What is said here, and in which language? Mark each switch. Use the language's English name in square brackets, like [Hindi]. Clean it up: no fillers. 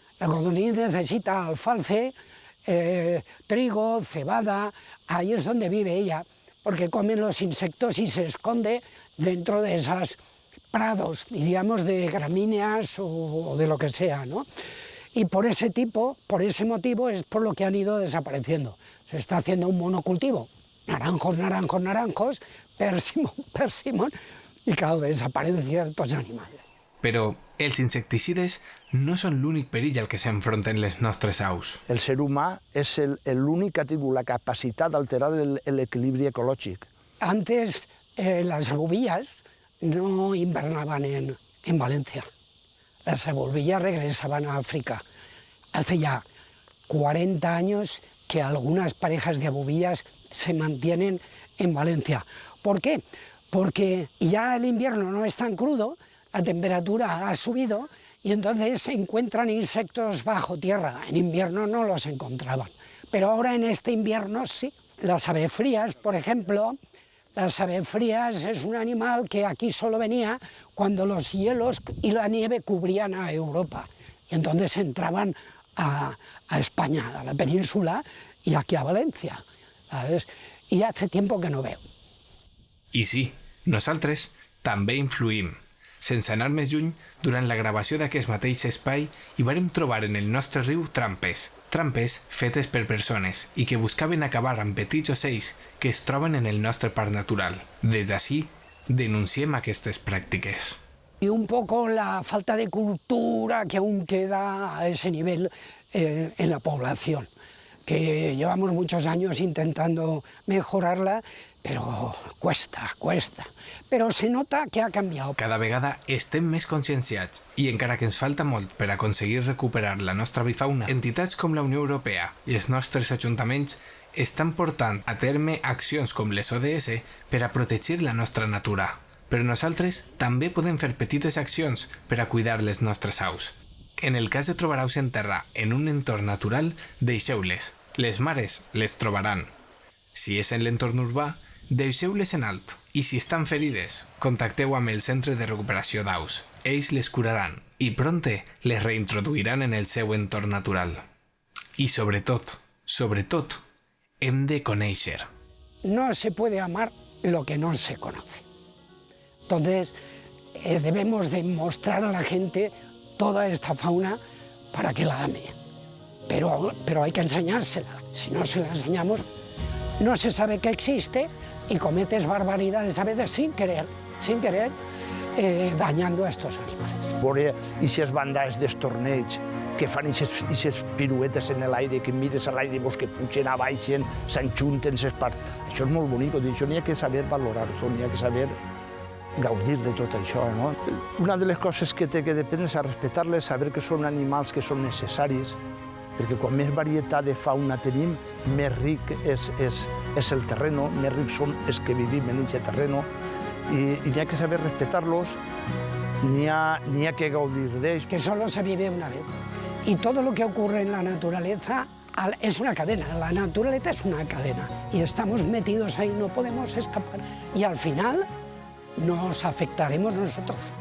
[Spanish] La codorniz necesita alfalfe, trigo, cebada, ahí es donde vive ella, porque comen los insectos y se esconde dentro de esos prados, diríamos, de gramíneas o de lo que sea, ¿no? Y por ese motivo es por lo que han ido desapareciendo. Se está haciendo un monocultivo, naranjos, persimón, y claro, desaparecen ciertos animales. [Catalan] Però els insecticides no són l'únic perill al que s'enfronten les nostres aus. El ser humà és l'únic que ha tingut la capacitat d'alterar l'equilibri ecològic. [Spanish] Antes las abubillas no invernaban en Valencia. Las abubillas regresaban a África. Hace ya 40 años que algunas parejas de abubillas se mantienen en Valencia. ¿Por qué? Porque ya el invierno no es tan crudo, la temperatura ha subido y entonces se encuentran insectos bajo tierra. En invierno no los encontraban, pero ahora en este invierno sí. Las avefrías, por ejemplo, las avefrías es un animal que aquí solo venía cuando los hielos y la nieve cubrían a Europa. Y entonces entraban a España, a la península y aquí a Valencia, ¿sabes? Y hace tiempo que no veo. [Catalan] I sí, nosaltres també influïm. Sense anar més lluny, durant la gravació d'aquest mateix espai hi vàrem trobar en el nostre riu trampes fetes per persones i que buscaven acabar amb petits ocells que es troben en el nostre parc natural. Des d'ací, denunciem aquestes pràctiques. [Spanish] Y un poco la falta de cultura que aún queda a ese nivel en la población, que llevamos muchos años intentando mejorarla, pero cuesta. [Catalan] Però se nota que ha canviat. Cada vegada estem més conscienciats i encara que ens falta molt per aconseguir recuperar la nostra bifauna, entitats com la Unió Europea i els nostres ajuntaments estan portant a terme accions com les ODS per a protegir la nostra natura. Però nosaltres també podem fer petites accions per a cuidar les nostres aus. En el cas de trobar-vos en terra en un entorn natural, deixeu-les. Les mares les trobaran. Si és en l'entorn urbà, deixeu-les en alt. I si estan ferides, contacteu amb el Centre de Recuperació d'Aus. Ells les curaran i prompte les reintroduiran en el seu entorn natural. I sobretot, hem de conèixer. [Spanish] No se puede amar lo que no se conoce. Entonces, debemos de mostrar a la gente toda esta fauna para que la ame. Pero hay que enseñársela. Si no se la enseñamos, no se sabe que existe y cometes barbaridades a veces sin querer, dañando a estos animales. [Catalan] Veure aquestes bandades dels torneigs que fan aquestes piruetes en l'aire, que mires a l'aire i veus que pugen, baixen, s'enjunten ses parts. Això és molt bonic, això n'hi ha que saber valorar-ho, n'hi ha que saber gaudir de tot això. No? Una de les coses que té que dependre és a respectar-les, saber que són animals que són necessaris, perquè quan més varietat de fauna tenim, més ric és el terreno, més rics som els que vivim en aquest terreno, i n'hi ha que saber respectar-los, n'hi ha que gaudir d'ells. [Spanish] Que solo se vive una vez. Y todo lo que ocurre en la naturaleza es una cadena, la naturaleza es una cadena y estamos metidos ahí, no podemos escapar y al final nos afectaremos nosotros.